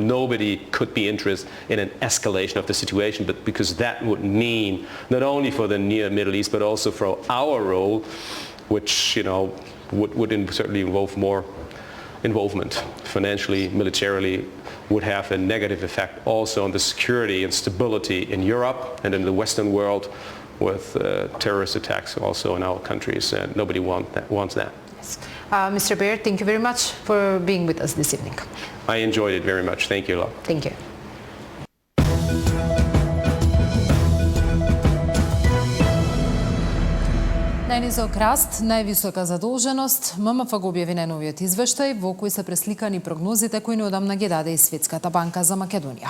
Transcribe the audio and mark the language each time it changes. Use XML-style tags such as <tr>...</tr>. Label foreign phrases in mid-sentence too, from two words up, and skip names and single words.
<en>Nobody could be interested in an escalation of the situation, but because that would mean not only for the near Middle East, but also for our role, which would certainly involve more involvement financially, militarily, would have a negative effect also on the security and stability in Europe and in the Western world, with terrorist attacks also in our countries, and nobody wants that. Yes. Mr. Baird, thank you very much for being with us this evening. I enjoyed it very much. Thank you a lot. Thank you.</en> <mk>Најнизок раст, највисока задолженост, ММФ го објави најновиот извештај во кој се пресликани прогнозите кои неодамна ги даде и Светската банка за Македонија.</mk>